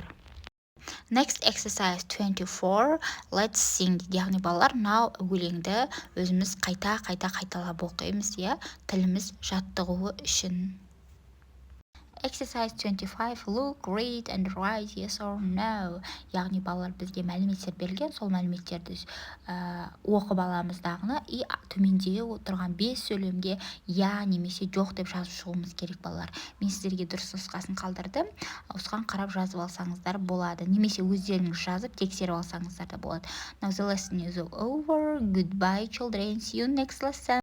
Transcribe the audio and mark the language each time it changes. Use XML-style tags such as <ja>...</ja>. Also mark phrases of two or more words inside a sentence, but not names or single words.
<en>Next, exercise 24, let's sing.</en> <kk>Яғни балалар, now өлеңді өзіміз қайталап оқимыз, тіліміз жаттығуы үшін.</kk> <en>Exercise 25, look, read and write yes or no.</en> <kk>Яғни балалар, бізге мәліметтер берілген, сол мәліметтерді оқып аламыз дағыны, төмендегі отырған 5 сөйлемге немесе жоқ деп жазып шығуымыз керек, балалар. Мен сіздерге дұрыс нұсқасын қалдырдым, осыған қарап жазып алсаңыздар болады, немесе өздеріңіз жазып тексеріп алсаңыздар да болады.</kk> <en>Now the lesson is over. Goodbye, children. See you next lesson.</en>